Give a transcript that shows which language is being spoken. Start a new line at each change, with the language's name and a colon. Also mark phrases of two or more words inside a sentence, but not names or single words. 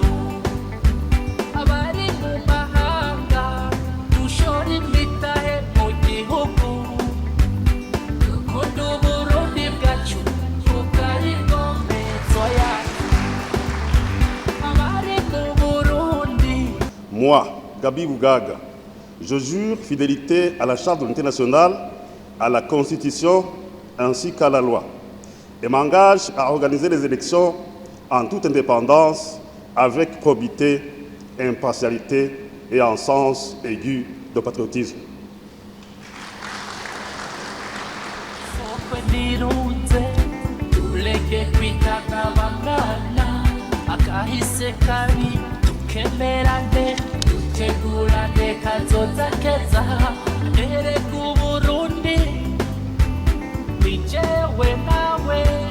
Rundi: Abari mu mahanga, dushore imitahe mu gihugu. Dukunda Uburundi bwacu, kuko aribwo mpezo yacu. Abari mu Burundi.
French: Moi, Gabi Bougaga, je jure fidélité à la Charte de l'unité nationale, à la Constitution ainsi qu'à la loi et m'engage à organiser les élections en toute indépendance, avec probité, impartialité et un sens aigu de patriotisme.
Rundi: Tegurane kazoza keza erega Uburundi ni jewe nawe